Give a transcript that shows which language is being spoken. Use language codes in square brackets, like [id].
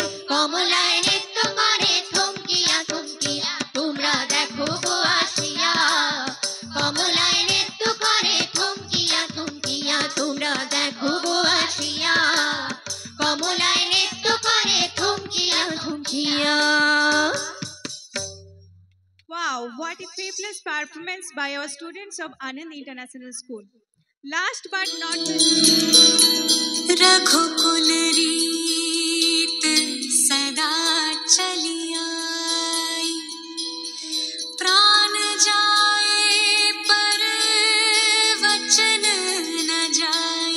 [bn] কমলায় নৃত্য করে থমকিয়া থমকিয়া, তোমরা দেখো গো আসিয়া, কমলায় নৃত্য করে থমকিয়া থমকিয়া। তোমরা দেখো গো আসিয়া, কমলায় নৃত্য করে থমকিয়া থমকিয়া। [en] Wow, what a faceless performance by our students of Anand International School. Last but not least, [hi] रघुकुल रीत सदा चली आई, प्राण जाए पर वचन न जाए।